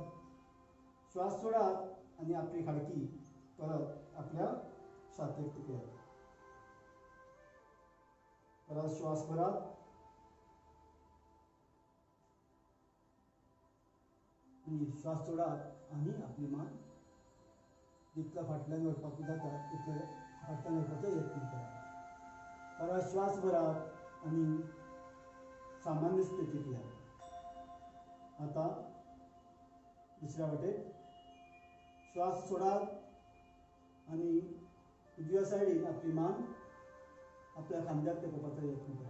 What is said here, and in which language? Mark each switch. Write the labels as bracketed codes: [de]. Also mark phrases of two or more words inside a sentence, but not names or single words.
[kok] श्वास सोडात आनी आपली खाडकी परत आपल्या छातीक तेकयात. परत श्वास भरात आणि श्वास सोडात आणि आपली मान जितका फाटल्यान व्हरपाक जाता तितले फाटल्यान व्हरपाचो यत्न करा. परत श्वास भरात आणि सामान्य स्थितीत या. आता दुसऱ्या वाटेक श्वास सोडात आणि उजव्या सायडीन आपली मान आपल्या खांद्याक टेकोवपाचो यत्न करा.